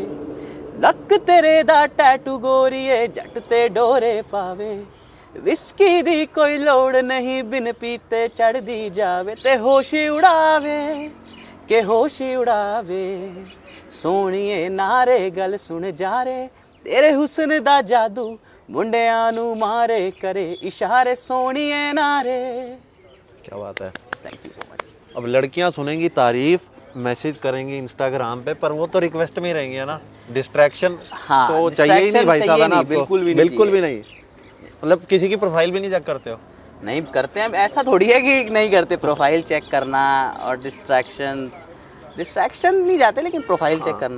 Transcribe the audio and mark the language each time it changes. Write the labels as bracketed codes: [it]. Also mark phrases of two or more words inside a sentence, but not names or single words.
[pa] ਲੱਕ ਤੇਰੇ ਦਾ ਟੈਟੂ ਗੋਰੀਏ, ਜੱਟ ਤੇ ਡੋਰੇ ਪਾਵੇ, ਵਿਸਕੀ ਦੀ ਕੋਈ ਲੋੜ ਨਹੀਂ, ਬਿਨ ਪੀਤੇ ਚੜ੍ਹ ਦੀ ਜਾਵੇ। ਤੇ ਹੋਸ਼ੀ ਉਡਾਵੇ ਕੇ ਹੋਸ਼ੀ ਉਡਾਵੇ, ਸੋਨੀਏ ਨਾਰੇ ਗੱਲ ਸੁਣ ਜਾ ਰੇ, ਤੇਰੇ ਹੁਸਨ ਦਾ ਜਾਦੂ ਮੁੰਡਿਆਂ ਨੂ ਮਾਰੇ ਕਰੇ ਇਸ਼ਾਰੇ। ਸੋਨੀਏ ਨਾਰੇ। [hi] क्या बात है, [en] Thank you so much. [hi] अब लड़कियां सुनेंगी तारीफ, मैसेज करेंगी इंस्टाग्राम पे, पर वो तो रिक्वेस्ट में ही रहेंगी, है ना। डिस्ट्रैक्शन तो चाहिए ही नहीं भाई साहब, है ना। बिल्कुल भी नहीं। मतलब किसी की प्रोफाइल भी नहीं चेक करते हो? नहीं करते हैं, ऐसा थोड़ी है कि नहीं करते। [en] profile check [hi] करना और डिस्ट्रैक्शन नहीं जाते, लेकिन [en] profile check [hi] करना,